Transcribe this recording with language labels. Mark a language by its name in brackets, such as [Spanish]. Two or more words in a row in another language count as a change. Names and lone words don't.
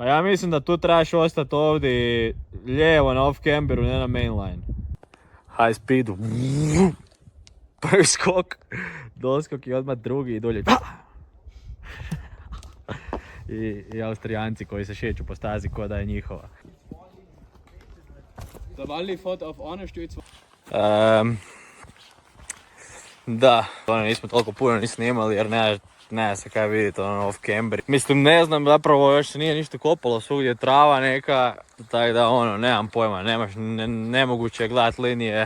[Croatian] Pa ja mislim da tu trebaš ostati ovdje lijevo na off-camberu, ne na mainline. [English] High speedu. [Croatian] Prvi skok, doskok i odmah drugi i dolje. I Austrijanci koji se šeću po stazi ko da je njihova. [German] Der Walli fährt auf eine Stütze. [Croatian] Da, ono nismo toliko puno ni snimali jer ne se kaj vidite [English] off camber. [Croatian] Mislim ne znam, zapravo još se nije ništa kopalo, svugdje je trava neka, tako da ono nemam pojma, nemoguće je gledat linije.